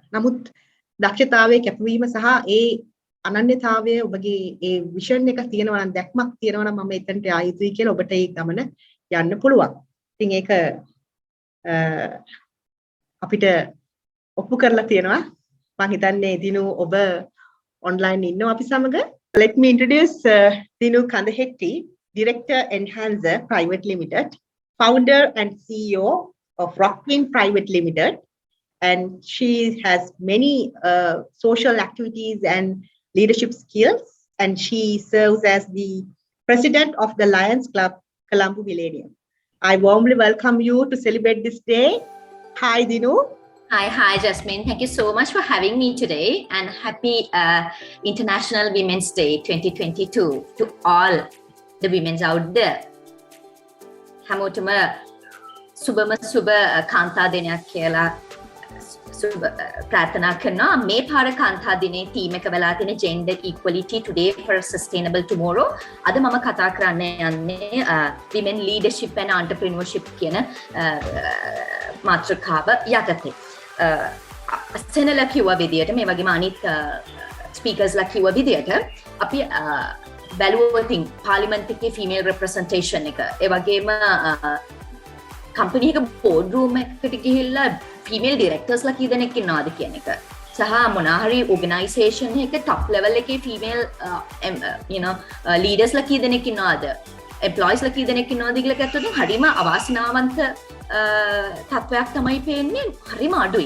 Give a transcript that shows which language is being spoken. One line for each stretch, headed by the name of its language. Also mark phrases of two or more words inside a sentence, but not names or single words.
Sinhala: නමුත් දක්ෂතාවයේ කැපවීම සහ ඒ අනන්‍යතාවය ඔබගේ ඒ විෂන් එක තියෙනවා නම්, දැක්මක් තියෙනවා නම් මම එතනට ආ යුතුයි කියලා ඔබට ඒ ගමන යන්න පුළුවන්. ඉතින් ඒක අපිට ඔප්පු කරලා තියෙනවා. මම හිතන්නේ දිනු ඔබ online ඉන්නවා අපි සමග.
English: Let me introduce Dinu Kandahetti, Director Enhancer Private Limited, founder and CEO of Rockwing Private Limited, and she has many social activities and leadership skills, and she serves as the president of the Lions Club Colombo Millennium. I warmly welcome you to celebrate this day. Hi Dinu. Hi Jasmine, thank you so much for having me today, and happy International Women's Day 2022 to all the women out there.
Sinhala: හැමෝටම සුබ කාන්තා දිනයක් කියලා සුබ ප්‍රාර්ථනා කරනවා. මේ පාර කාන්තා දිනේ තීම එක වෙලා තියෙන
English: gender equality today for a sustainable tomorrow.
Sinhala: අද මම කතා කරන්න යන්නේ
English: women leadership and entrepreneurship
Sinhala: කියන මාතෘකාව යටතේ. සෙනලා කිව්වා විදියට, මේ වගේම අනිත් ස්පීකර්ස්ලා කිව්වා විදියට අපි බැලුවොතින් පාර්ලිමේන්තු එකේ ෆීමේල් රෙප්‍රසන්ටේෂන් එක, ඒ වගේම කම්පැනි එක
English: board room
Sinhala: එකකට ගිහිල්ලා
English: female directors
Sinhala: කී දෙනෙක් ඉන්නවද කියන එක, සහ මොනවා හරි ඕගනයිසේෂන් එක
English: top level
Sinhala: එකේ
English: female leaders
Sinhala: කී දෙනෙක් ඉන්නවද, employees ලා කී දෙනෙක් ඉන්නවද කියලා ගත්තොත් හරිම අවාසනාවන්ත තත්වයක් තමයි පේන්නේ හරිම අඩුයි.